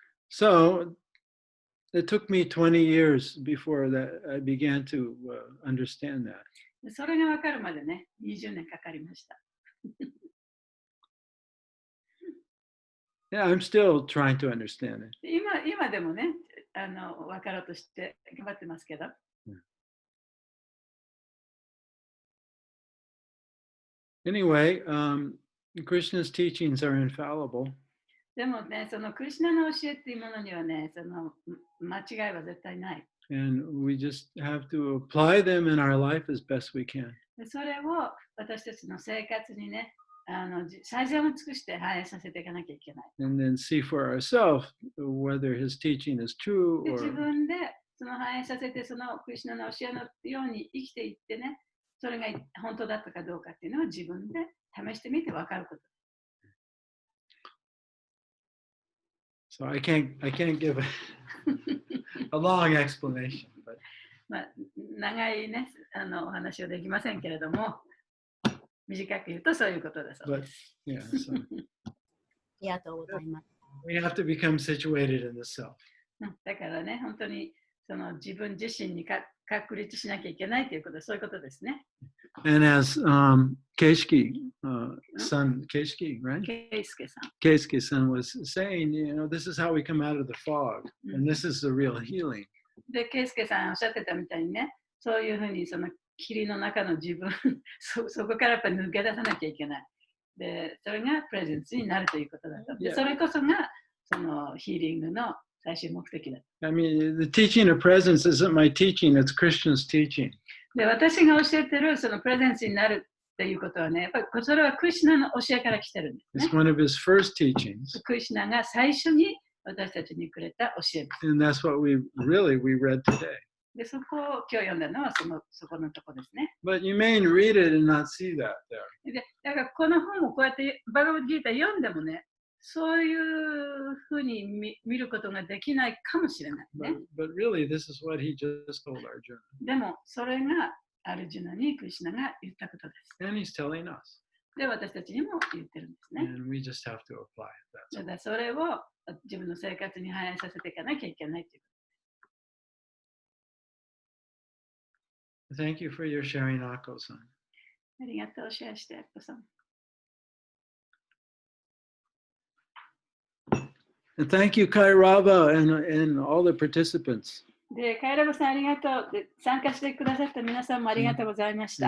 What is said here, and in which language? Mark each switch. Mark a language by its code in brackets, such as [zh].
[en] So it took me 20 years before that I began to understand that. [ja] でそれが分かるまでね、20年かかりました。 [en] Yeah, I'm still trying to understand it. [ja] 今でもね、分かろうとして頑張ってますけど。 [en] Anyway, Krishna's teachings are infallible. [ja] でもね、そのクリシュナの教えっていうものにはね、その間違いは絶対ない。 [en] And we just have to apply them in our life as best we can. [ja] でそれを私たちの生活にね、最善を尽くして反映させていかなきゃいけない。 [en] And then see for ourselves whether his teaching is true [ja] で自 [en] or [ja] 分でその反映させて、そのクリシュナの教えのように生きていってね、それが本当だったかどうかっていうのを自分で試してみて分かること。 [en] So I can't give a long explanation, but [ja] まあ、長いね、お話はできませんけれども、短く言うとそういうことだそうです。 [en] yeah, so [ja] ありがとうございます。 [en] we have to become situated in the self. [ja] だからね、本当にその自分自身に確立しなきゃいけないということ、そういうことですね。 [en] And as Keisuke son, Keisuke, right? [ja] ケイスケさん。 [en] Keisuke son was saying, this is how we come out of the fog, and this is the real healing. [ja] で、ケイスケさんおっしゃってたみたいにね、そういうふうにその霧の中の自分そこからやっぱり抜け出さなきゃいけない。で、それがプレゼンスになるということだと。で、それこそがそのヒーリングの最終目的だ。 [en] I mean, the teaching of presence isn't my teaching, it's Krishna's teaching. [ja] で、私が教えてるそのプレゼンスになるっていうことはね、やっぱりそれはクリシュナの教えから来てるんですね。 [en] It's one of his first teachings. [ja] クリシュナが最初に私たちにくれた教えです。 [en] And that's what we read today. [ja] で、そこを今日読んだのはそこのとこですね。 [en] But you may read it and not see that there. [ja] で、だからこの本をこうやってバガヴァッドギーター読んでもね、そういうふうに見ることができないかもしれないね。 [en] But really, this is what he just told Arjuna. [ja] でも、それがアルジュナにクリシュナが言ったことです。 [en] And he's telling us. [ja] で、私たちにも言ってるんですね。 [en] And we just have to apply it. [ja] だからそれを自分の生活に反映させていかなきゃいけないということ。 [en] Thank you for your sharing, Ako-san. [ja] ありがとう、シェアして、アッコさん。 [en] And thank you, Kairava, and all the participants. [ja] で、カイラバさんありがとう。で、参加してくださった皆さんもありがとうございました。